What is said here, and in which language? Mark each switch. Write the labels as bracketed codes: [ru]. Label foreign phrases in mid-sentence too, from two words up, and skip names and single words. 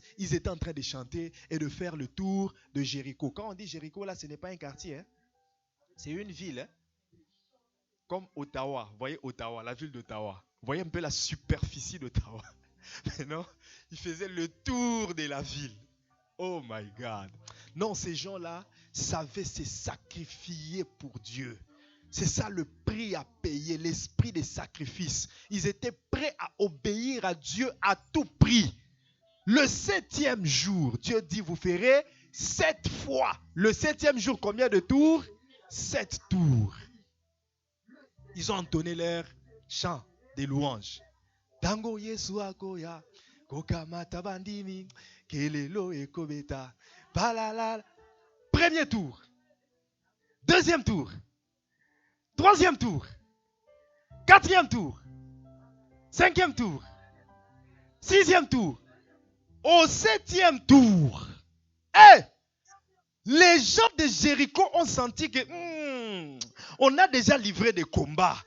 [fr] Ils étaient en train de chanter et de faire le tour de Jéricho. Quand on dit Jéricho, là, ce n'est pas un quartier. Hein? C'est une ville. Hein? Comme Ottawa. Vous voyez Ottawa, la ville d'Ottawa. Vous voyez un peu la superficie d'Ottawa. Mais non, ils faisaient le tour de la ville. [en] Oh my God. [fr] Non, ces gens-là savaient se sacrifier pour Dieu. C'est ça le prix à payer, l'esprit des sacrifices. Ils étaient prêts à obéir à Dieu à tout prix. Le 7e jour, Dieu dit, vous ferez 7 fois. Le 7e jour, combien de tours? 7 tours. Ils ont entonné leur chant des louanges. [ln] Tango Yesu akoya, kokamata bandimi, kelelo ekobeta, palala. [fr] Premier tour. Deuxième tour. Troisième tour. Quatrième tour. Cinquième tour. Sixième tour. Au 7e tour. Les gens de Jéricho ont senti que on a déjà livré des combats.